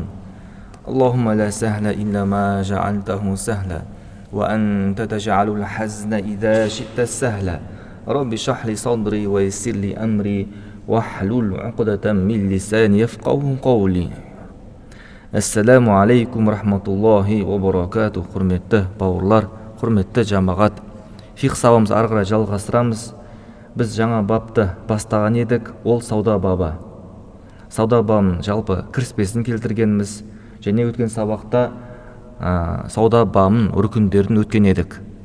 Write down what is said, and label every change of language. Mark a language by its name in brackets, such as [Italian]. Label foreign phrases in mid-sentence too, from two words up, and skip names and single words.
[Arabic] اللهم لا سهل إلا ما جعلته سهلا وأنت تجعل الحزن إذا شئت سهلا. رب اشرح لي صدري ويسر لي أمري واحلل عقدة من لساني يفقهوا قولي. السلام عليكم ورحمة الله وبركاته. [Kazakh] Құрметті бауырлар, құрметті жамағат. Фиқ сабағымызды ары қарай жалғастырамыз. Біз жаңа бапты бастаған едік, ол сауда бабы. Сауда бабының жалпы кіріспесін келтіргеніміз, және өткен сабақта сауда бабының рүкіндерін өткен едік.